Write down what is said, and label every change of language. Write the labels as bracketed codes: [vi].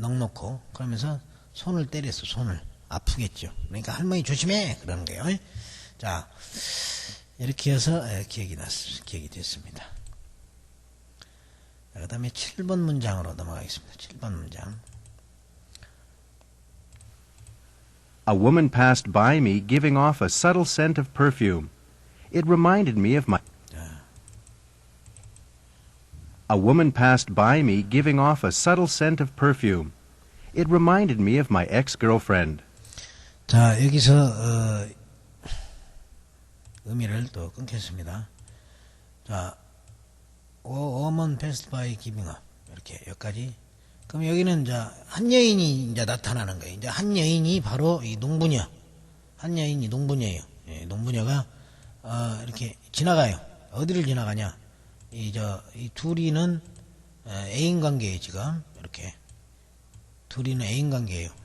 [ko] 넉넉고 그러면서 손을 때렸어. 손을. 아프겠죠. 그러니까 할머니 조심해 그러는 거예요. 자, 이렇게 해서 기억이 됐습니다. 그 다음에 7번 문장으로 넘어가겠습니다. 7번 문장. [en] A woman passed by me giving off a subtle scent of perfume. It reminded me of my... A woman passed by me giving off a subtle scent of perfume. It reminded me of my ex-girlfriend. [ko] 자, 여기서 의미를 또 끊겠습니다. [en] 자, A woman passed by giving off [ko] 이렇게 여기까지. 그럼 여기는 이제 한 여인이 이제 나타나는 거예요. 이제 한 여인이 바로 이 농부녀. 한 여인이 농부녀예요. 예, 농부녀가 이렇게 지나가요. 어디를 지나가냐? 이 둘이는 애인 관계예요. 지금 이렇게 둘이는 애인 관계예요.